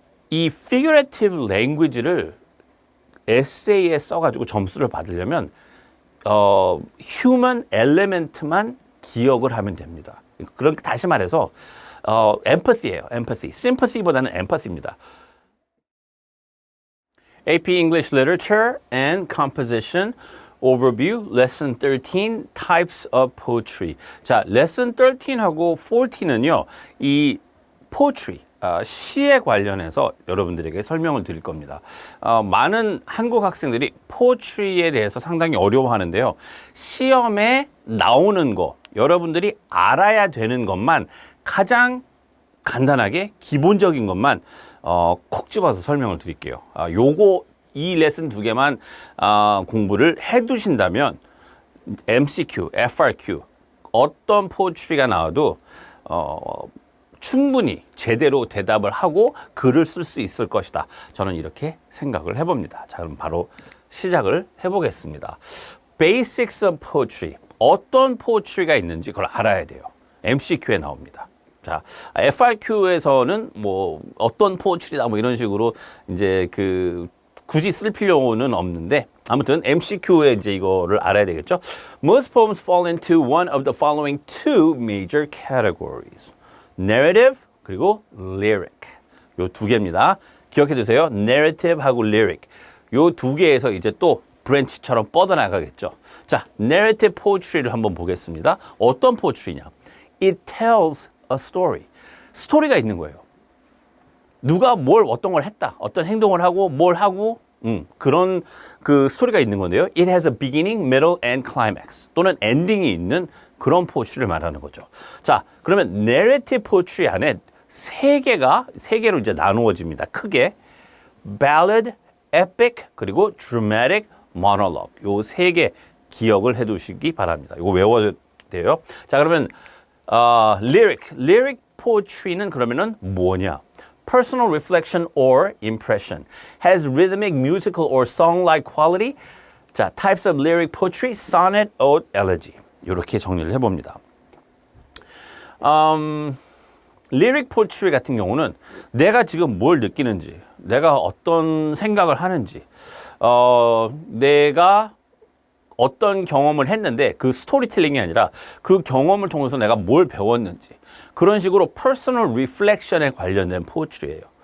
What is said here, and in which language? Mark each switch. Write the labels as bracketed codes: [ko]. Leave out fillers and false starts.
[ko] 이 figurative language를 에세이에 써가지고 점수를 받으려면 human element만 기억을 하면 됩니다. 그러니까 다시 말해서 empathy예요. empathy. sympathy보다는 empathy입니다. [en] AP English Literature and Composition Overview Lesson 13 Types of Poetry. [ko] 자, Lesson 13하고 14는요. 이 poetry, 시에 관련해서 여러분들에게 설명을 드릴 겁니다. 많은 한국 학생들이 poetry에 대해서 상당히 어려워하는데요. 시험에 나오는 거, 여러분들이 알아야 되는 것만 가장 간단하게 기본적인 것만 콕 집어서 설명을 드릴게요. 이 레슨 두 개만 공부를 해두신다면 MCQ, FRQ 어떤 포트리가 나와도 충분히 제대로 대답을 하고 글을 쓸 수 있을 것이다. 저는 이렇게 생각을 해봅니다. 자, 그럼 바로 시작을 해보겠습니다. [en] Basics of Poetry. [ko] 어떤 포트리가 있는지 그걸 알아야 돼요. MCQ에 나옵니다. 자, FRQ에서는 뭐 어떤 포트리다 뭐 이런 식으로 이제 굳이 쓸 필요는 없는데 아무튼 MCQ에 이제 이거를 알아야 되겠죠. [en] Most poems fall into one of the following two major categories. Narrative 그리고 lyric. [ko] 요 두 개입니다. 기억해 두세요. Narrative하고 lyric. 요 두 개에서 이제 또 브랜치처럼 뻗어나가겠죠. 자, narrative poetry를 한번 보겠습니다. 어떤 포트리냐? [en] It tells a story. [ko] 스토리가 있는 거예요. 누가 어떤 걸 했다. 어떤 행동을 하고 뭘 하고 그런 스토리가 있는 건데요. [en] It has a beginning, middle, and climax. [ko] 또는 엔딩이 있는 그런 포트리를 말하는 거죠. 자, 그러면 narrative poetry 안에 세 개로 이제 나누어집니다. 크게 ballad, epic, 그리고 dramatic monologue. 요 세 개 기억을 해 두시기 바랍니다. 이거 외워야 돼요. 자, 그러면 lyric poetry는 그러면은 뭐냐? [en] Personal reflection or impression. Has rhythmic, musical, or song-like quality. 자, types of lyric poetry, sonnet, ode, elegy. [ko] 이렇게 정리를 해봅니다. lyric poetry 같은 경우는 내가 지금 뭘 느끼는지, 내가 어떤 생각을 하는지, 내가 어떤 경험을 했는데 그 스토리텔링이 아니라 그 경험을 통해서 내가 뭘 배웠는지 그런 식으로 퍼스널 리플렉션에 관련된 포트리예요.